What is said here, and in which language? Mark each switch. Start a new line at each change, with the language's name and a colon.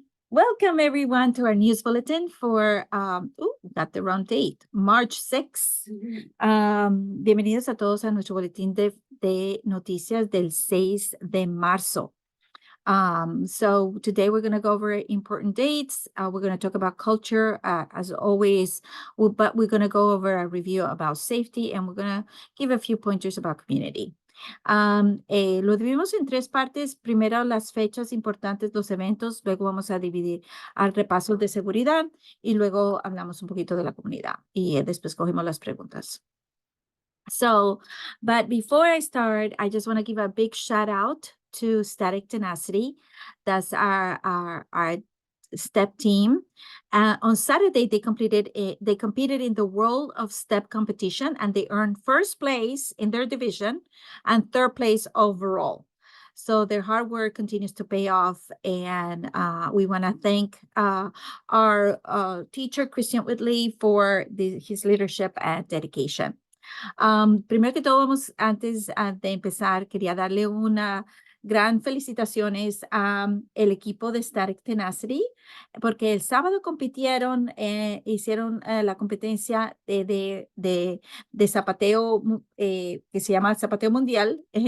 English: Welcome everyone to our news bulletin for, got the wrong date, March 6th.
Spanish: Bienvenidos a todos a nuestro boletín de noticias del 6 de marzo.
English: So today we're going to go over important dates. We're going to talk about culture, as always, but we're going to go over a review about safety, and we're going to give a few pointers about community.
Spanish: Lo dividimos en tres partes. Primero las fechas importantes, los eventos, luego vamos a dividir al repaso de seguridad y luego hablamos un poquito de la comunidad y después cogemos las preguntas.
English: So, but before I start, I just want to give a big shout out to Static Tenacity. That's our step team. On Saturday, they competed in the World of Step competition, and they earned first place in their division and third place overall. So their hard work continues to pay off, and we want to thank our teacher, Christian Whitley, for his leadership and dedication.
Spanish: Primero que todo, antes de empezar, quería darle una gran felicitaciones al equipo de Static Tenacity, porque el sábado compitieron, hicieron la competencia de zapateo, que se llama Zapateo Mundial.